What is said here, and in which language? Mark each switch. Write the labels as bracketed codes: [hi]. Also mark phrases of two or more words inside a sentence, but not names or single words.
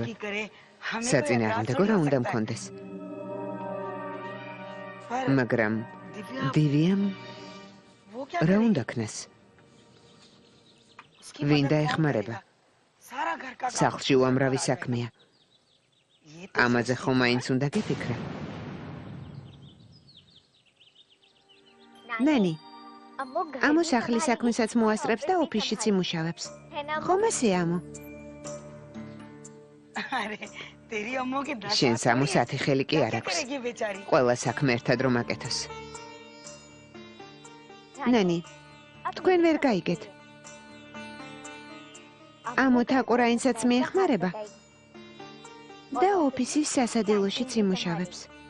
[ka] საწინააღმდეგო რა უნდა მქონდეს. მაგრამ დივიამ რა უნდა ქნას? ვინ დაეხმარება? სახლში უამრავი საქმეა. ამაზე ხომ მაინც უნდა გიფიქრე. ნანი, [hi] अम्मू घर [ka] ამო [hi] में [ka] სახლის [hi] संभालेगी, [ka] საქმესაც მოასწრებს და [hi] ऑफिस भी [ka] ოფისშიც [hi] संभालेगी। [ka] იმუშავებს. [hi] है ना [ka] ხომ ასე ამო? შენს ამო სათი ხელი კი არ აქვს. ყველა საქმე ერთად რომ აკეთოს. ნანი, თქვენ ვერ გაიგეთ. ამო თაკურაინსაც მიეხმარება და ოფისის სასადილოშიც იმუშავებს.